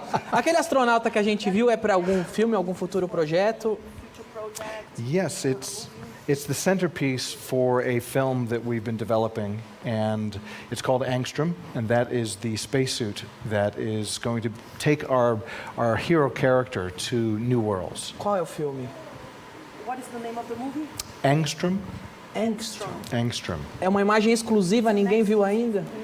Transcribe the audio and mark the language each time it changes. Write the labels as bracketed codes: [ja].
[pt] Aquele astronauta que a gente viu é para algum filme, algum futuro projeto? [en] Yes, it's the centerpiece for a film that we've been developing, and it's called Angstrom, and that is the spacesuit that is going to take our hero character to new worlds. [pt] Qual é o filme? [en] What is the name of the movie? [pt] Angstrom? Angstrom. É uma imagem exclusiva, ninguém viu ainda?